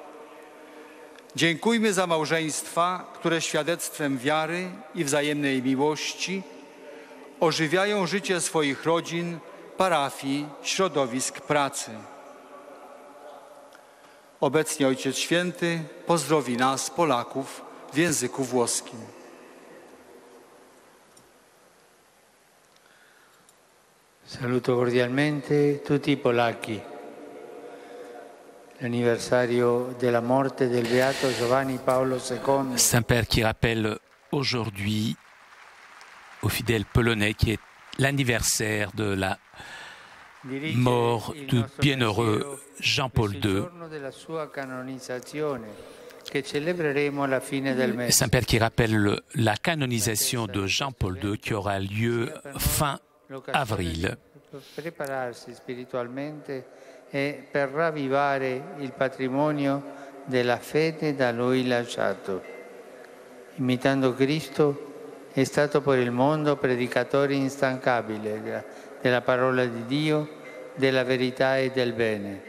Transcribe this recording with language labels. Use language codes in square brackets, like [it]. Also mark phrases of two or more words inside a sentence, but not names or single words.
[pl] Dziękujmy za małżeństwa, które świadectwem wiary i wzajemnej miłości ożywiają życie swoich rodzin, parafii, środowisk pracy. Obecnie Ojciec Święty pozdrowi nas, Polaków, w języku włoskim. [it] Saluto cordialmente tutti i polacchi. L'anniversario della morte del beato Giovanni Paolo II. [fr] Saint-Père qui rappelle aujourd'hui aux fidèles polonais qui est l'anniversaire de la mort du bienheureux Jean-Paul II. Saint-Père qui rappelle la canonisation de Jean-Paul II qui aura lieu fin avril. [it] Prepararsi spiritualmente e per ravvivare il patrimonio della fede da lui lasciato. Imitando Cristo È stato per il mondo predicatore instancabile della parola di Dio, della verità e del bene.